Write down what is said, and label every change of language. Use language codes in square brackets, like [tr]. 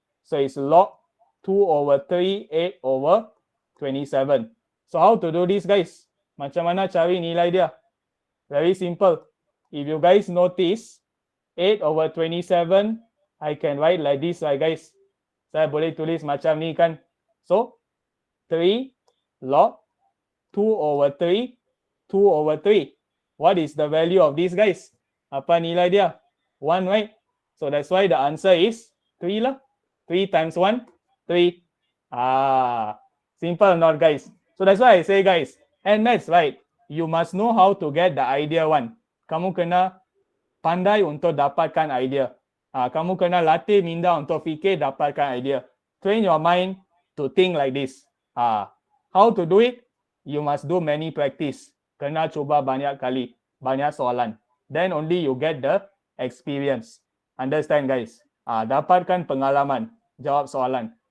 [en] So it's log 2 over 3, 8 over 27. So how to do this, guys? [ms] Macam mana cari nilai dia? [en] Very simple. If you guys notice, 8 over 27, I can write like this, right, guys? [ms] Saya boleh tulis macam ni kan? [en] So, 3 log 2 over 3, 2 over 3. What is the value of this, guys? [ms] Apa nilai dia? [en] 1, right? So, that's why the answer is 3 lah. 3 times 1, 3. Simple not, guys? So, that's why I say, guys, and maths, right? You must know how to get the idea one. [ms] Kamu kena pandai untuk dapatkan idea. Kamu kena latih minda untuk fikir dapatkan idea. [en] Train your mind to think like this. How to do it? You must do many practice. [ms] Kena cuba banyak kali, banyak soalan. [en] Then only you get the experience. Understand, guys? [ms] Dapatkan pengalaman, jawab soalan.